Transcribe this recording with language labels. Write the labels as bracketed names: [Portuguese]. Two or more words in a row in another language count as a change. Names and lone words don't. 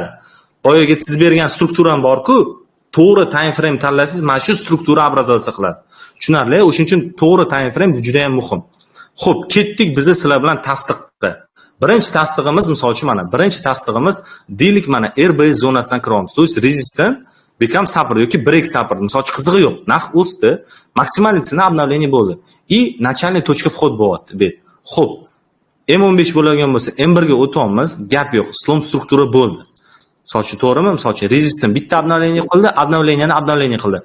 [Uzbek] Boyaga siz bergan strukturam bor-ku, to'g'ri [English] time frame [Uzbek] tanlasangiz, mana shu struktura образоваться qiladi. Tushunarli? O'shuning uchun to'g'ri [English] time frame [Uzbek] juda ham muhim. Xo'p, ketdik biz sizlar bilan tasdiqqa. Birinchi tasdig'imiz misol uchun mana, birinchi tasdig'imiz deylik mana RBS zonasidan kiramiz. [Russian] To есть [English] resistant become support yoki break support. [Uzbek] Misol uchun qizig'i yo'q. Narx o'sdi, [Russian] максимальный цена обновление [Uzbek] bo'ldi. [Russian] И начальный точка вход bo'lyapti. [Uzbek] Xo'p, M15 bo'lgan bo'lsa, M1 ga o'tamiz, gap yo'q. Slom struktura bo'ldi. Misol uchun to'g'rimi? Misol uchun resistant bitta обновление qildi, обновление qildi.